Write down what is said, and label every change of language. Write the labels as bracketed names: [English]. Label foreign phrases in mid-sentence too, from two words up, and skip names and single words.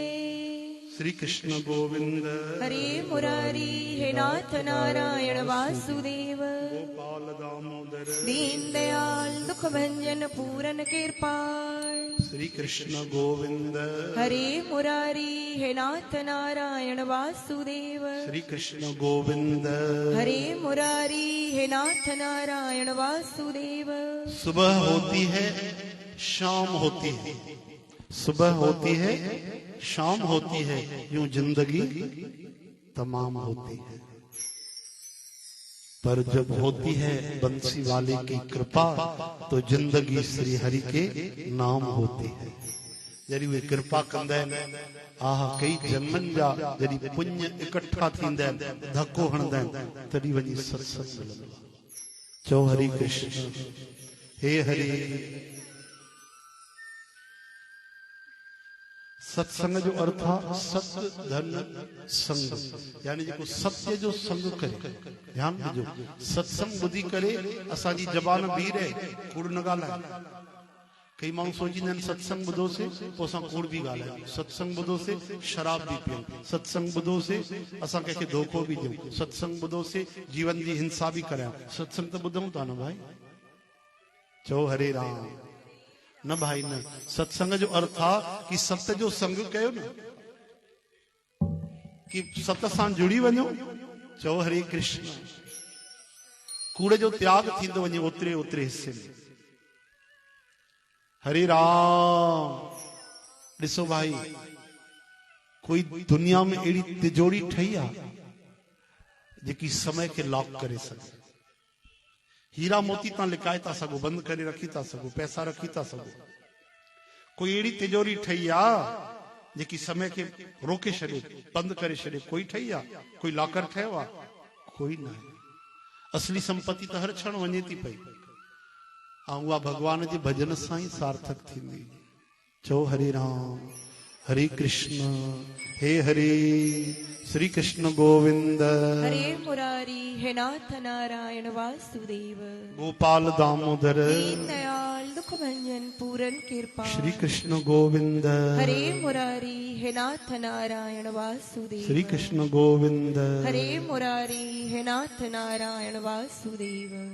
[Sanskrit] श्री कृष्ण गोविंद हरे मुरारी हे नाथ नारायण वासुदेव। गोपाल दामोदर दीन दयाल दुख भंजन पूरन कृपाल। श्री कृष्ण गोविंद हरे मुरारी हे नाथ नारायण वासुदेव। श्री कृष्ण गोविंद हरे मुरारी हे नाथ नारायण वासुदेव। [Hindi] सुबह होती है शाम होती है। सुबह होती है शाम होती है। यूं जिंदगी तमाम होती है। पर जब होती है बंसी वाले की कृपा तो जिंदगी श्री हरि के नाम होती है। [Sindhi] जरी वे कृपा कंदा आहिनि। आह कई जन्मन जा जरी पुण्य इकट्ठा थींदा आहिनि धक्को हणंदा आहिनि तॾहिं वञी सत्संग मिलंदो आहे। चओ हरि कृष्ण हे हरि। सत्संग जो अर्थ आहे सत धन संग। यानी जेको सत्य जो संग करे। ध्यान ॾिजो सत्संग ॿुधी करे असांजी ज़बान बीह रहे कूड़ न ॻाल्हाए। कई माण्हू सोचींदा आहिनि सत्संग ॿुधोसीं पोइ असां कूड़ बि ॻाल्हायूं। सत्संग ॿुधोसीं शराब बि पियूं। सत्संग ॿुधोसीं असां कंहिंखे धोखो बि ॾियूं। सत्संग ॿुधोसीं जीवन जी हिंसा बि करियूं। सत्संग त ॿुधूं था न भाई। चओ हरे राम। न भाई न। सत्संग जो अर्थ आहे कि सत्य जो संग कयो न। कि सत सां जुड़ी वञो। चओ हरे कृष्ण। कूड़ जो त्याग थींदो वञे ओतिरे ओतिरे हिस्से में। हरे राम। ॾिसो भाई कोई दुनिया में अहिड़ी तिजोरी ठही आहे जेकी समय खे लॉक करे सघे। हीरा मोती ता लिकाए था सगो, बंद करे रखी था सगो, पैसा रखी था सगो। कोई अड़ी तिजोरी ठही आ जेकी समय के रोके छड़े, बंद करे छड़े, कोई ठही आ? कोई लॉकर ठहियो आ? कोई ना। असली संपत्ति तो हर क्षण वञे थी पई, ऐं उहा भगवान जे भजन सां ई सार्थक थींदी। [Sanskrit] चओ हरे राम हरे कृष्ण, हे हरे श्री कृष्ण गोविंद, हरे मुरारी हे नाथ नारायण वासुदेव, गोपाल दामोदर, दीन दयाल दुख भंजन पूरन कृपा, श्री कृष्ण गोविंद, हरे मुरारी हे नाथ नारायण वासुदेव, श्री कृष्ण गोविंद, हरे मुरारी हे नाथ नारायण वासुदेव।